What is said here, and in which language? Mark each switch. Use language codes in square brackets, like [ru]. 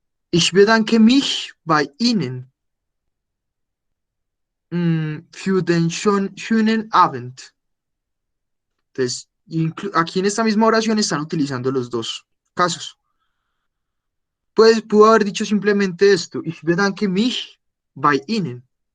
[de] Ich bedanke mich bei Ihnen für den schönen Abend. [es] Entonces, aquí en esta misma oración están utilizando los dos casos. Pues pudo haber dicho simplemente esto. [de] Ich bedanke mich bei Ihnen.